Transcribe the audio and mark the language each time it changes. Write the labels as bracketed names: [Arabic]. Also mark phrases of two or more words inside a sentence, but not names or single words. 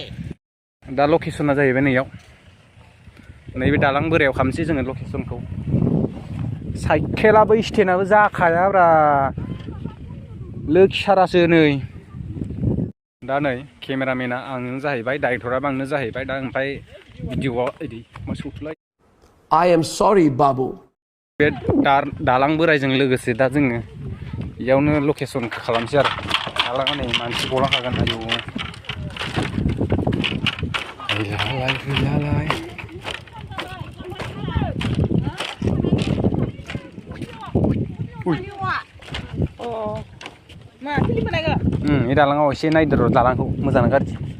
[Bodo] दा लकेसना जाहैबाय नैयाव नैबे दालां बोरायाव खालामसै जोङो लकेसनखौ। साइकेलाबो स्टेनाबो जाखायाब्रा लोखि सारासो नै। दा नै केमेरामेना आंनो जाहैबाय डाइरेक्टराबो आंनो जाहैबाय। दा ओमफ्राय भिडिअआव इदि मा सौथुलाय [English] I am sorry बाबु। [Bodo] बे दालां बोरायजों लोगोसे दा जोङो बेयावनो लकेसनखौ खालामसै आरो दालाङा नै मानसि गलांखागोन। आयु फैलालाय बे दालाङाव एसे नायदो र' दालांखौ मोजां ना गाज्रि।